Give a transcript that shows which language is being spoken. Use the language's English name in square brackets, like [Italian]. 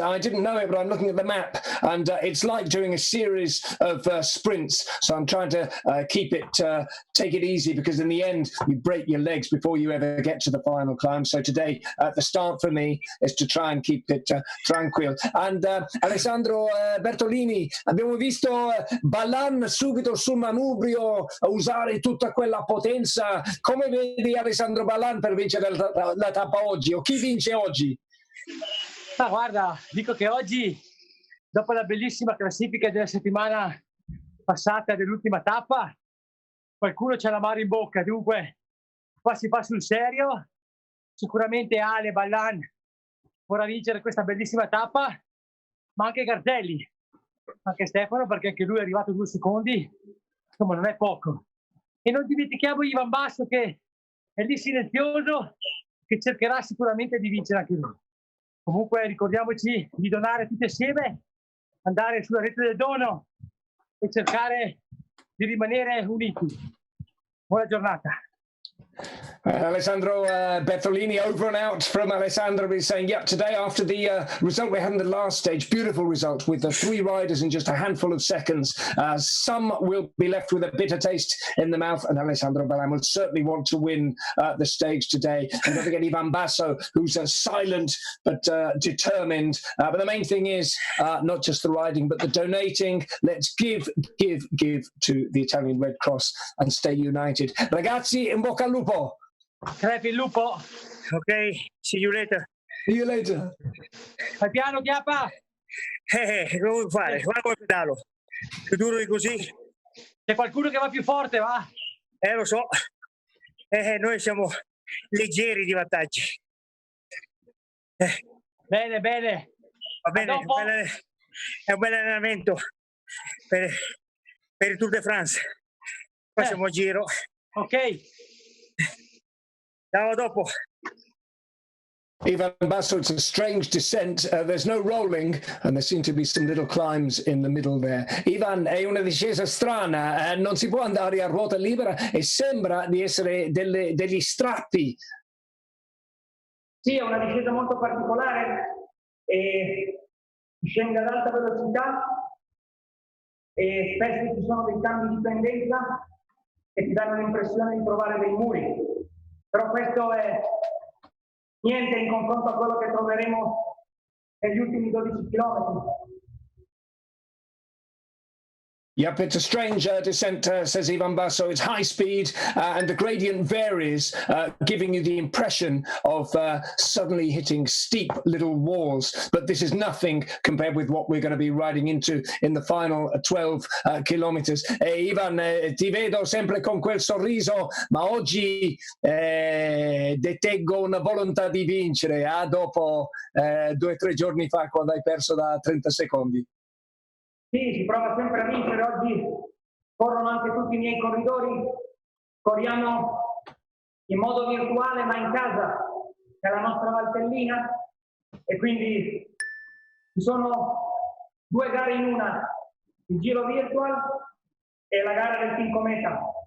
[English] I didn't know it, but I'm looking at the map, and it's like doing a series of sprints. So I'm trying to take it easy, because in the end, you break your legs before you ever get to the final climb. So today, the start for me is to try and keep it tranquil. [Italian] And Alessandro Bertolini, abbiamo visto Ballan subito sul manubrio usare tutta quella potenza. Come vedi Alessandro Ballan per vincere la tappa oggi, o chi vince oggi? Ma guarda, dico che oggi, dopo la bellissima classifica della settimana passata dell'ultima tappa, qualcuno c'ha l'amaro in bocca, dunque qua si fa sul serio. Sicuramente Ale Ballan vorrà vincere questa bellissima tappa, ma anche Gardelli. anche Stefano, perché anche lui è arrivato 2 secondi, insomma non è poco. E non dimentichiamo Ivan Basso, che è lì silenzioso, che cercherà sicuramente di vincere anche lui. Comunque ricordiamoci di donare tutti assieme, andare sulla rete del dono e cercare di rimanere uniti. Buona giornata. [English] Alessandro Bertolini, over and out from Alessandro, is saying, yeah, today after the result we had in the last stage, beautiful result with the 3 riders in just a handful of seconds. Some will be left with a bitter taste in the mouth, and Alessandro Ballan will certainly want to win the stage today. And don't forget Ivan Basso, who's silent but determined. But the main thing is not just the riding, but the donating. Let's give to the Italian Red Cross and stay united. [Italian] Ragazzi, in bocca al lupo. Crepi il lupo. [English] Ok, see you later. See you later. [Italian] Fai piano, Chiappa. Come vuoi fare? Guarda come pedalo. Più duro di così. C'è qualcuno che va più forte, va? Lo so. Noi siamo leggeri di vantaggi. Bene, bene. Va bene, è un bel allenamento per il Tour de France. Poi siamo a Giro. Ok. Ciao, dopo. [English] Ivan Basso, it's a strange descent. There's no rolling, and there seem to be some little climbs in the middle there. [Italian] Ivan, è una discesa strana, non si può andare a ruota libera e sembra di essere degli strappi. Sì, è una discesa molto particolare, si scende ad alta velocità e spesso ci sono dei cambi di pendenza che ti danno l'impressione di trovare dei muri. Però questo è niente in confronto a quello che troveremo negli ultimi 12 chilometri. [English] Yep, it's a strange descent, says Ivan Basso. It's high speed and the gradient varies, giving you the impression of suddenly hitting steep little walls. But this is nothing compared with what we're going to be riding into in the final 12 kilometers. [Italian] Ivan, ti vedo sempre con quel sorriso, ma oggi deteggo una volontà di vincere dopo 2 o 3 giorni fa, quando hai perso da 30 secondi. Sì, si prova sempre a vincere, oggi corrono anche tutti i miei corridori, corriamo in modo virtuale ma in casa, che è la nostra Valtellina, e quindi ci sono 2 gare in una, il Giro Virtual e la gara del Team Cometa.